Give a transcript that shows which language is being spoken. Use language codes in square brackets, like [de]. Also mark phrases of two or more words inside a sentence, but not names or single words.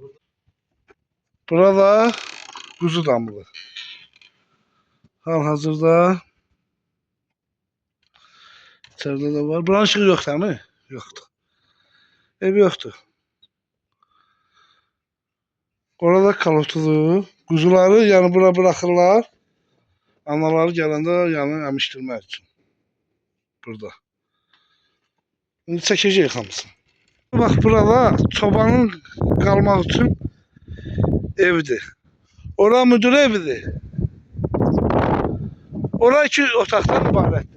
[tr] Burada kuzu damlı. Hal-hazırda içeride de var. Buranın ışığı yok değil mi? Yoktu. Ev yoktu. Orada kalotudur. Kuzuları yani bura bırakırlar. [az] Anaları gələndə yəni əmişdirmək üçün. Burada. İndi çəkəcəyik hamısını. Bax burada çobanın qalmaq üçün evdir. Ora müdür evidir. Ora 2 otaqdan ibarətdir.